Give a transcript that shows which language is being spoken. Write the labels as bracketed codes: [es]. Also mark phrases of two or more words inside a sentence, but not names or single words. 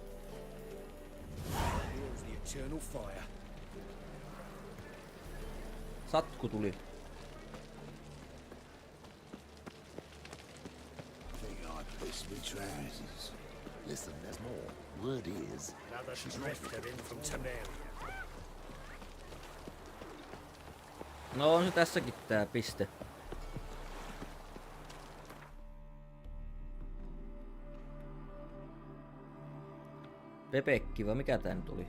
[en] Here's the eternal fire. [fi] Satku tuli. [en] They are beastly trousers. Listen, there's more. Word is, Another drifter in from Temeria. [fi] No on se tässäkin tää piste. Pepekki vai mikä tää nyt oli?